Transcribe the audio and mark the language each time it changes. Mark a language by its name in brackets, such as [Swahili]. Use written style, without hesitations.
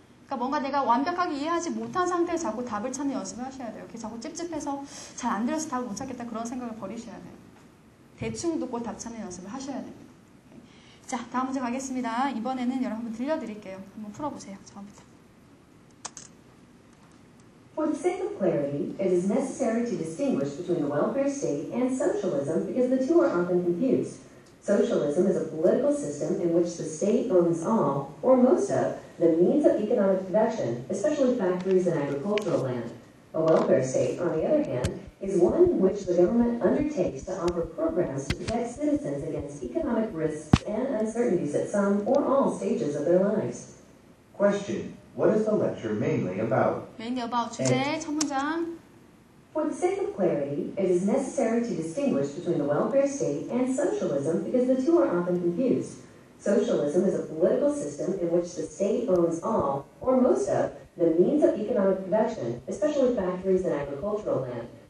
[Korean] 그러니까 뭔가 내가 완벽하게 이해하지 못한 상태에서 자꾸 답을 찾는 연습을 하셔야 돼요. 이렇게 자꾸 찝찝해서 잘 안 들어서 답을 못 찾겠다 그런 생각을 버리셔야 돼요. 대충 듣고 답 찾는 연습을 하셔야 됩니다. 자, 다음 문제 가겠습니다. 이번에는 여러분 한번 들려드릴게요. 한번 풀어보세요. 처음부터. [English] For the sake of clarity, it is necessary to distinguish between the welfare state and socialism because the two are often confused. Socialism is a political system in which the state owns all, or most of, the means of economic production, especially factories and agricultural land. A welfare state, on the other hand, is one in which the government undertakes to offer programs to protect citizens against economic risks and uncertainties at some or all stages of their lives. Question. What is the lecture mainly about? [Korean] mainly about 주제 첫 문장. [English] For the sake of clarity, it is necessary to distinguish between the welfare state and socialism because the two are often confused. Socialism is a political system in which the state owns all, or most of, the means of economic production, especially factories and agricultural land.